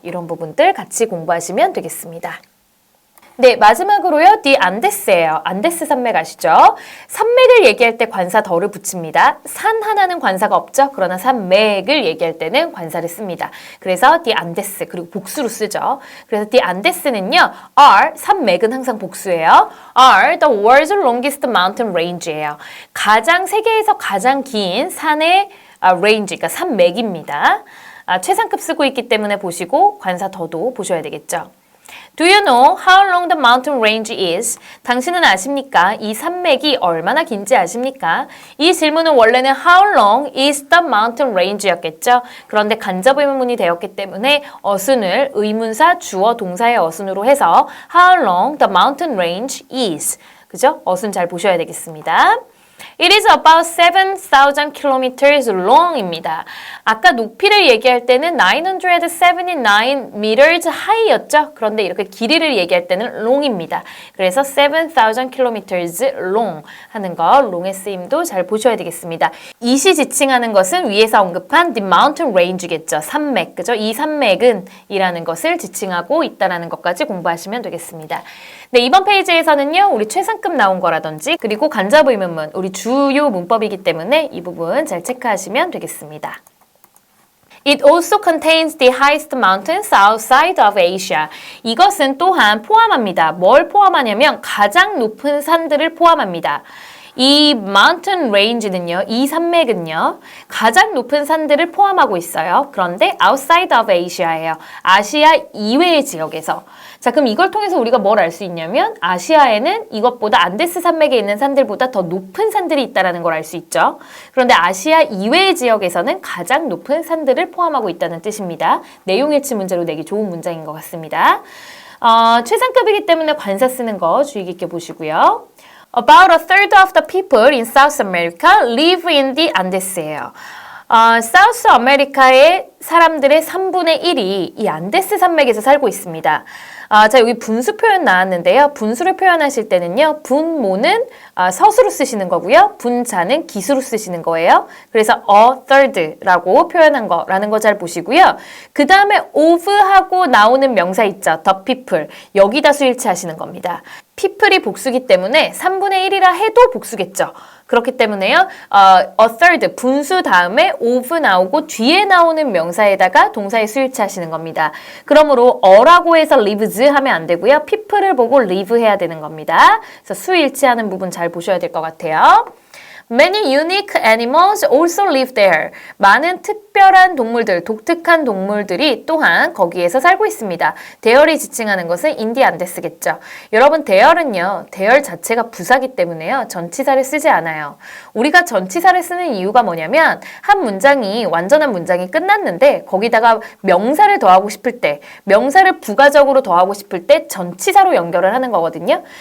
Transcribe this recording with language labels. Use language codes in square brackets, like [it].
[ko] 이런 부분들 같이 공부하시면 되겠습니다. 네, 마지막으로요. 디 안데스예요. 안데스 산맥 아시죠? 산맥을 얘기할 때 관사 더를 붙입니다. 산 하나는 관사가 없죠? 그러나 산맥을 얘기할 때는 관사를 씁니다. 그래서 디 안데스, 그리고 복수로 쓰죠. 그래서 디 안데스는요. are, 산맥은 항상 복수예요. [en] are the world's longest mountain range예요. [ko] 세계에서 가장 긴 산의 range, 그러니까 산맥입니다. 최상급 쓰고 있기 때문에 보시고 관사 더도 보셔야 되겠죠. [en] Do you know how long the mountain range is? [ko] 당신은 아십니까? 이 산맥이 얼마나 긴지 아십니까? 이 질문은 원래는 how long is the mountain range 였겠죠? 그런데 간접 의문문이 되었기 때문에 어순을 의문사 주어 동사의 어순으로 해서 how long the mountain range is. 그죠? 어순 잘 보셔야 되겠습니다. [en] It is about 7,000 kilometers long입니다. [ko] 아까 높이를 얘기할 때는 979 meters high 였죠? 그런데 이렇게 길이를 얘기할 때는 long입니다. 그래서 7,000 kilometers long 하는 거, long의 쓰임도 잘 보셔야 되겠습니다. it이 지칭하는 것은 위에서 언급한 the mountain range겠죠? 산맥, 그죠? 이 산맥은 이라는 것을 지칭하고 있다는 것까지 공부하시면 되겠습니다. 네, 이번 페이지에서는요, 우리 최상급 나온 거라든지, 그리고 간접 의문문, 우리 주요 문법이기 때문에 이 부분 잘 체크하시면 되겠습니다. [en] It also contains the highest mountains outside of Asia. [ko] 이것은 또한 포함합니다. 뭘 포함하냐면 가장 높은 산들을 포함합니다. 이 mountain range는요, 이 산맥은요, 가장 높은 산들을 포함하고 있어요. 그런데 outside of Asia 예요. 아시아 이외의 지역에서. 자, 그럼 이걸 통해서 우리가 뭘 알 수 있냐면 아시아에는 이것보다 안데스 산맥에 있는 산들보다 더 높은 산들이 있다는 걸 알 수 있죠. 그런데 아시아 이외의 지역에서는 가장 높은 산들을 포함하고 있다는 뜻입니다. 내용일치 문제로 내기 좋은 문장인 것 같습니다. 최상급이기 때문에 관사 쓰는 거 주의 깊게 보시고요. [en] About a third of the people in South America live in the Andes예요. [ko] 사우스 아메리카의 사람들의 3분의 1이 이 안데스 산맥에서 살고 있습니다. 자, 여기 분수 표현 나왔는데요. 분수를 표현하실 때는요. 분모는 서수로 쓰시는 거고요. 분자는 기수로 쓰시는 거예요. 그래서 a third라고 표현한 거라는 거 잘 보시고요. 그 다음에 of하고 나오는 명사 있죠. [en] the people. [ko] 여기다 수일치 하시는 겁니다. people이 복수기 때문에 3분의 1이라 해도 복수겠죠. 그렇기 때문에요. a third, 분수 다음에 of 나오고 뒤에 나오는 명사에다가 동사의 수일치 하시는 겁니다. 그러므로 a라고 해서 lives 하면 안 되고요. people을 보고 live 해야 되는 겁니다. 그래서 수일치하는 부분 잘 보셔야 될 것 같아요. [en] Many unique animals also live there. [ko] 많은 특별한 동물들, 독특한 동물들이 또한 거기에서 살고 있습니다. 대열이 지칭하는 것은 인디 안데스겠죠. 여러분, 대열은요, 대열 자체가 부사기 때문에요. 전치사를 쓰지 않아요. 우리가 전치사를 쓰는 이유가 뭐냐면 한 문장이, 완전한 문장이 끝났는데 거기다가 명사를 더하고 싶을 때, 명사를 부가적으로 더하고 싶을 때 전치사로 연결을 하는 거거든요.